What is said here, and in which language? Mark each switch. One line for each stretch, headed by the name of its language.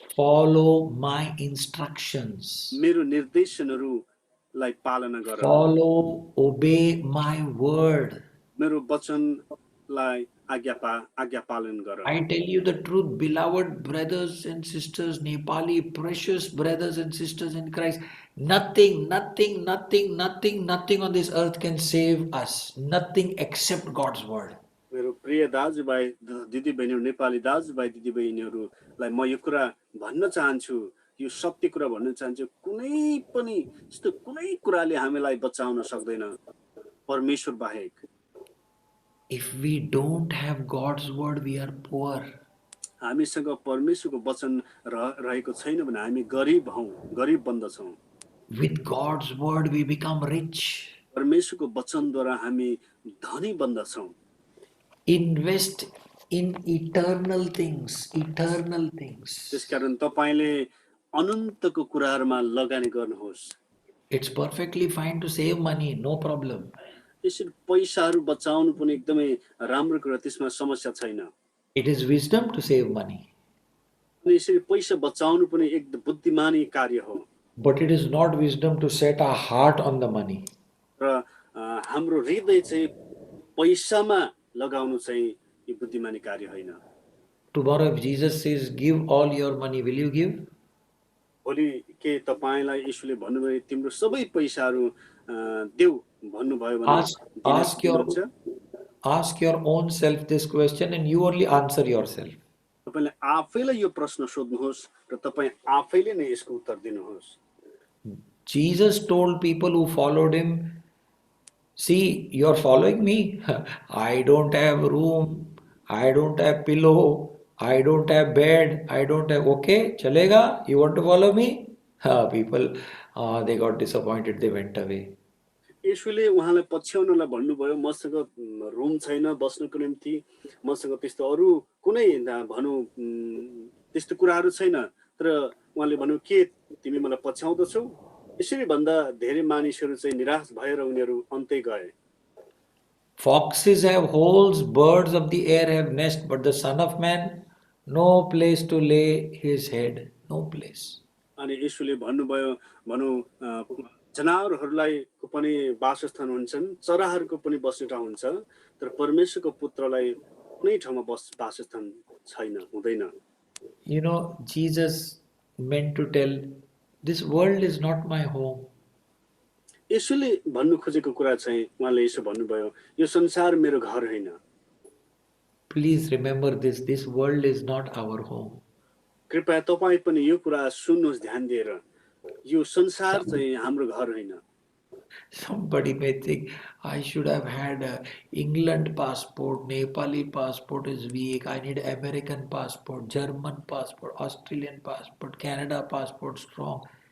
English: Follow my instructions.
Nepali: मेरो निर्देशनहरूलाई पालना गर।
English: Follow, obey my word.
Nepali: मेरो वचनलाई आज्ञा पालन गर।
English: I tell you the truth, beloved brothers and sisters, Nepali, precious brothers and sisters in Christ, nothing on this earth can save us. Nothing except God's word.
Nepali: मेरो प्रिय दाजुभाइ दिदीबहिनीहरू, नेपाली दाजुभाइ दिदीबहिनीहरूलाई म यो कुरा भन्न चाहन्छु, यो सत्य कुरा भन्न चाहन्छु, कुनै पनि यस्तो कुनै कुराले हामीलाई बचाउन सक्दैन परमेश्वर बाहेक।
English: If we don't have God's word, we are poor.
Nepali: हामीसँग परमेश्वरको वचन रहेको छैन भने हामी गरिब हौं, गरिब बन्दछौं।
English: With God's word, we become rich.
Nepali: परमेश्वरको वचनद्वारा हामी धनी बन्दछौं।
English: Invest in eternal things, eternal things.
Nepali: त्यसकारण तपाईले अनन्तको कुराहरुमा लगानी गर्नुहोस्।
English: It's perfectly fine to save money, no problem.
Nepali: यसरी पैसाहरु बचाउनु पनि एकदमै राम्रो कुरा, त्यसमा समस्या छैन।
English: It is wisdom to save money.
Nepali: अनि यसरी पैसा बचाउनु पनि एक बुद्धिमानी कार्य हो।
English: But it is not wisdom to set our heart on the money.
Nepali: र हाम्रो हृदय चाहिँ पैसामा लगाउनु चाहिँ यो बुद्धिमानी कार्य होइन।
English: Tomorrow if Jesus says, give all your money, will you give?
Nepali: भोलि के तपाईलाई येशूले भन्नुभयो तिम्रो सबै पैसाहरु देऊ भन्नुभयो भने
English: ask your own self this question and you only answer yourself.
Nepali: तपाईले आफैलाई यो प्रश्न सोध्नुहोस् र तपाई आफैले नै यसको उत्तर दिनुहोस्।
English: Jesus told people who followed him, see, you're following me. I don't have room. I don't have pillow. I don't have bed. I don't have, okay, chalega? You want to follow me? People, they got disappointed. They went away.
Nepali: येशूले उहाँलाई पछ्याउनलाई भन्नुभयो, मसँग room छैन बस्नको निम्ति, मसँग त्यस्तो अरु कुनै भनु त्यस्तो कुराहरु छैन, तर उहाँले भन्नु के तिमी मलाई पछ्याउँदछौ? यसरी भन्दा धेरै मानिसहरु चाहिँ निराश भएर उनीहरु अन्तै गए।
English: Foxes have holes, birds of the air have nest, but the Son of Man, no place to lay his head, no place.
Nepali: अनि येशूले भन्नुभयो, भनु जनावरहरुलाई को पनि वासस्थान हुन्छन्, चराहरुको पनि बस्ने ठाउँ हुन्छ, तर परमेश्वरको पुत्रलाई कुनै ठाउँमा वासस्थान छैन, हुँदैन।
English: You know, Jesus meant to tell, this world is not my home.
Nepali: येशूले भन्नु खोजेको कुरा चाहिँ उहाँले यसो भन्नुभयो, यो संसार मेरो घर हैन।
English: Please remember this world is not our home.
Nepali: कृपया तपाई पनि यो कुरा सुन्नुहोस् ध्यान दिएर, यो संसार चाहिँ हाम्रो घर हैन।
English: Somebody may think, I should have had a England passport, Nepali passport is weak, I need American passport, German passport, Australian passport, Canada passport strong.